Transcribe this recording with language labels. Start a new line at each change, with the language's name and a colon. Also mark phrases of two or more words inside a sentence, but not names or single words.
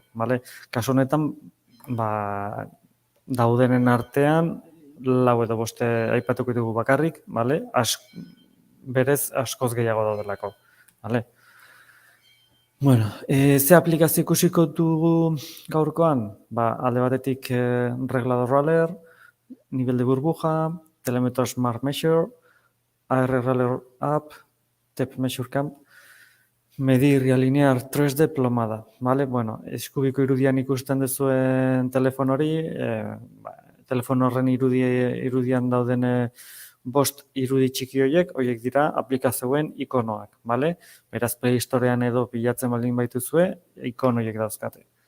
Basque: Kasu honetan, daudenen artean, 4 edo 5 aipatuko ditugu bakarrik, berez askoz gehiago daudelako. Ze aplikazio ikusiko dugu gaurkoan? Alde batetik Reglador Roller, Nivel de Burbuja, Telemetro Smart Measure, AR Roller App, Tep Measure Cam, Medir Linear 3D Plomada. Eskubiko irudian ikusten duzuen telefono hori, telefono horren irudian dauden 5 irudi txiki horiek dira aplikazioen ikonoak. Beraz, Play Storean edo pilatzen baldin baituzue, ikono horiek dauzkate.